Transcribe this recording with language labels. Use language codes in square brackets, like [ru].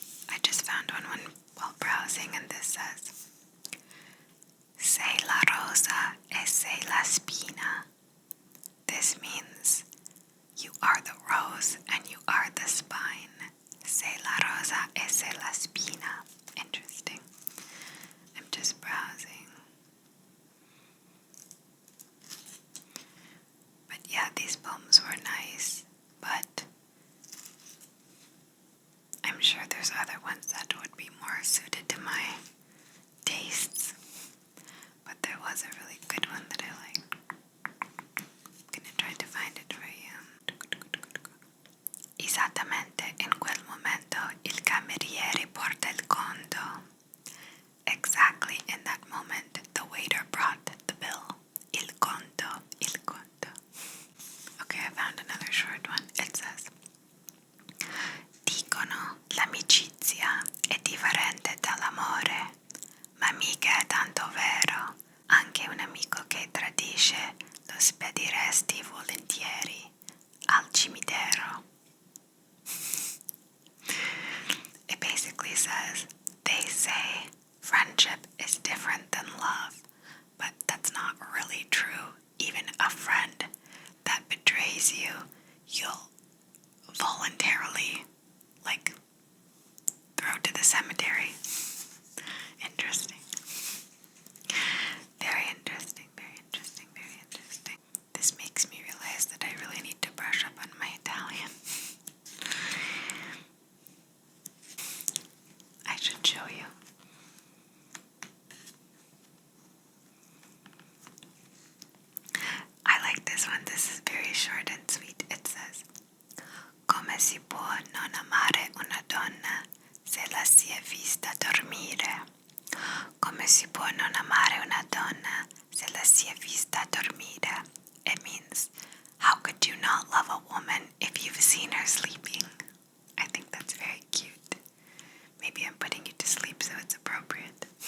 [en] I just found one while browsing, and this says, [it] Sei la rosa e sei la spina. [en] This means you are the rose and you are the spine. [it] Sei la rosa e sei la spina. [en] Interesting. I'm just browsing. But yeah, these poems were nice, but I'm sure there's other ones that would be more suited to my tastes. But there was a really good one that I liked. I'm gonna try to find it for you. [it] Esattamente in quel momento il cameriere porta il conto. [en] Exactly in that moment, the waiter brought the bill. [it] Il conto, il conto. [en] Okay, I found another short one. It says, [it] dicono l'amicizia è differente dall'amore, ma mica è tanto vero. Anche un amico che tradisce lo spediresti volentieri al cimitero. [en] It basically says, they say friendship is different than love, but that's not really true. Even a friend that betrays you, you'll voluntarily, throw to the cemetery. Interesting. Very interesting, very interesting, very interesting. This makes me realize that I really need to brush up on my Italian. I should show you. I like this one. This is very short and sweet. It says, [it] come si può non amare una donna se la si è vista dormire? Come si può non amare una donna se la si è vista dormire? [en] It means, how could you not love a woman if you've seen her sleeping? I think that's very cute. Maybe I'm putting you to sleep so it's appropriate.